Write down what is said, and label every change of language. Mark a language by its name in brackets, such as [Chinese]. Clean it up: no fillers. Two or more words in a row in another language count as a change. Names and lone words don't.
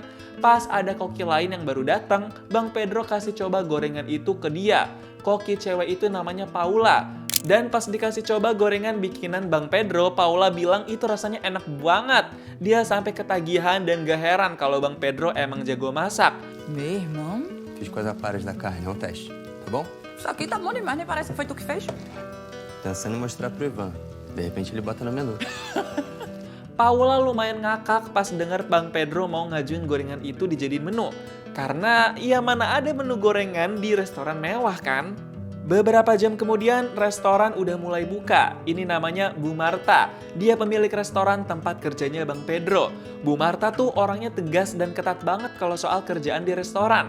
[Indonesian] Pas ada koki lain yang baru datang, Bang Pedro kasih coba gorengan itu ke dia. Koki cewek itu namanya Paula. Dan pas dikasih coba gorengan bikinan Bang Pedro, Paula bilang itu rasanya enak banget. Dia sampai ketagihan dan gak heran kalau Bang Pedro emang jago masak. [Portuguese] Meu irmão, Fiz com as aparas da carne, é um teste, tá bom? isso aqui tá bom demais, nem parece que foi tu que fez. Pensando em mostrar pro Ivan. De repente ele bota no menu. [Indonesian] Paula lumayan ngakak pas denger Bang Pedro mau ngajuin gorengan itu dijadiin menu. Karena ya mana ada menu gorengan di restoran mewah kan? Beberapa jam kemudian restoran udah mulai buka. Ini namanya Bu Marta. Dia pemilik restoran tempat kerjanya Bang Pedro. Bu Marta tuh orangnya tegas dan ketat banget kalau soal kerjaan di restoran.